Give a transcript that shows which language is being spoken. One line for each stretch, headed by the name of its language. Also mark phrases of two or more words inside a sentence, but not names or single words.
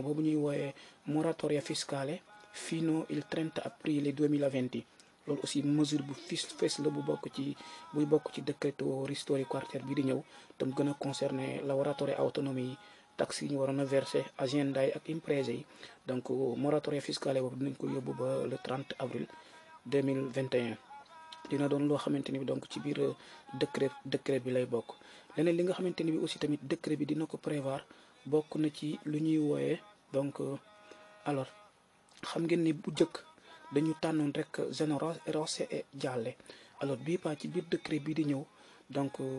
Wolof: boobu ñuy wooyee
Italian: moratoria fiscale fino il 30 aprile 2020
Wolof: loolu aussi mesure bu fes la buy bokk ci decreto Ristori Quarter bi di ñëw tam gën a concerné
Italian: lavoratori autonomi
Wolof: yi taxes yi ñu waroon a versé azienda yi ak imprese yi donc
Italian: moratoria fiscale
Wolof: boobu dinañ ko yóbbu ba
French: le 30 avril 2021
Wolof: dina doon loo xamante ni bi donc ci biir décret bi lay bokk. leneen li nga xamante ni bi aussi tamit décret bi dina ko prévoir bokk na ci lu ñuy wooyee donc alors xam ngeen ni bu njëkk dañu tànnoon rek
Italian: zone rosse
Wolof: et gialle alors bii pas ci biir décret bi di ñëw donc